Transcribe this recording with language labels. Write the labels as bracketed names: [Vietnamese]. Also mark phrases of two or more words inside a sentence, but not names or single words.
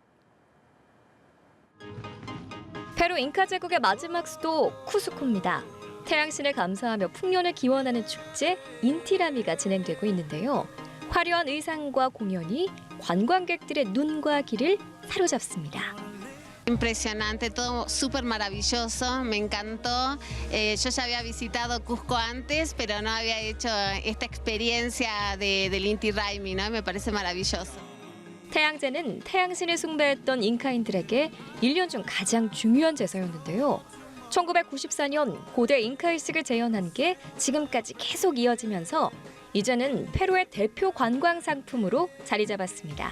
[Korean] 페루 잉카 제국의 마지막 수도 쿠스코입니다. 태양신을 감사하며 풍년을 기원하는 축제 인티라미가 진행되고 있는데요. 화려한 의상과 공연이 관광객들의 눈과 귀를 사로잡습니다. [Spanish] Impresionante, todo súper maravilloso, me encantó. Yo ya había visitado Cusco antes, pero no había hecho esta experiencia del Inti Raymi, ¿no? Me parece maravilloso. [Korean] 태양제는 태양신을 숭배했던 잉카인들에게 1년 중 가장 중요한 제사였는데요. 1994년 고대 잉카의식을 재현한 게 지금까지 계속 이어지면서 이제는 페루의 대표 관광 상품으로 자리 잡았습니다.